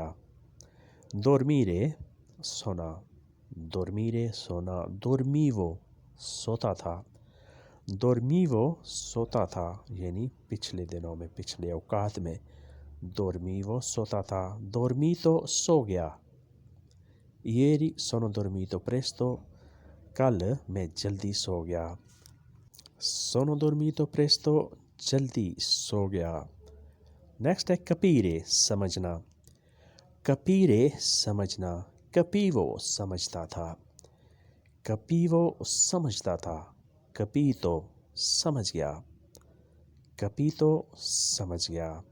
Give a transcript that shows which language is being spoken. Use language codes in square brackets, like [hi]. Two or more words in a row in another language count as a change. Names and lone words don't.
[hi] दोर्मीरे सोना, दोर्मीरे सोना। दोर्मीवो सोता था, दोर्मीवो सोता था, यानी पिछले दिनों में, पिछले औकात में। दोर्मीवो सोता था। दोर्मीतो सो गया, [it] ieri sono dormito presto, [hi] कल मैं जल्दी सो गया। [it] sono dormito presto [hi] जल्दी सो गया। नेक्स्ट है कपीरे समझना, कपीरे समझना। कपीवो समझता था, कपीवो समझता था। कपीतो समझ गया, कपीतो समझ गया।